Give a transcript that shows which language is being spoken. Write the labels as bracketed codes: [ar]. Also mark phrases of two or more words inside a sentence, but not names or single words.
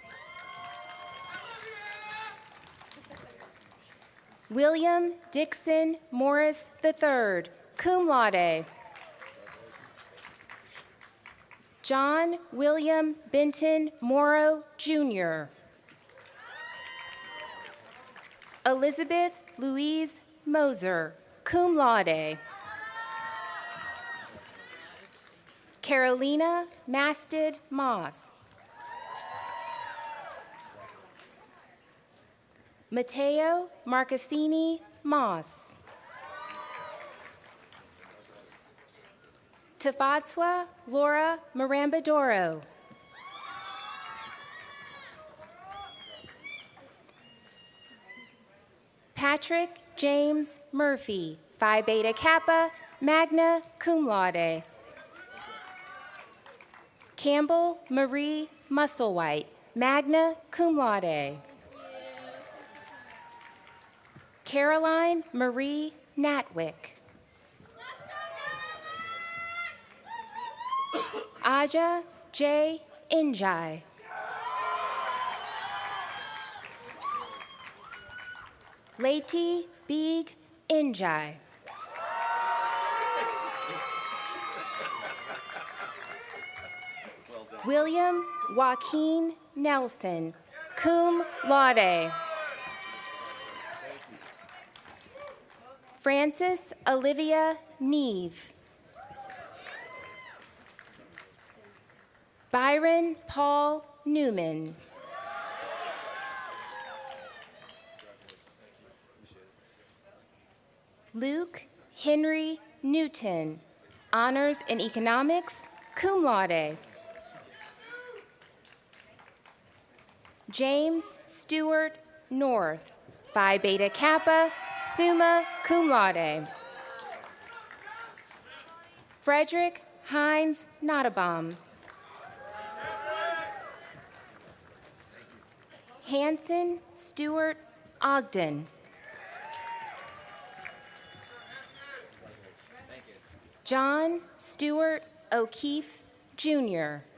[en] William Dixon Morris III, [la] cum laude. [en] John William Benton Morrow, Jr. Elizabeth Louise Moser, [la] cum laude. [en] Carolina Masted Moss. Matteo Marcassini Moss. Tafatswa Laura Marambadoro. Patrick James Murphy, Phi Beta Kappa, [la] magna cum laude. [en] Campbell Marie Musselwhite, [la] magna cum laude. [en] Caroline Marie Natwick. Aja J. Injai. Leti Big Injai. William Joaquin Nelson, [la] cum laude. [en] Frances Olivia Neve. Byron Paul Newman. Luke Henry Newton, Honors in Economics, [la] cum laude. [en] James Stewart North, Phi Beta Kappa, [la] summa cum laude. [en] Frederick Hines Nottebohm. Hanson Stewart Ogden. John Stewart O'Keefe, Jr.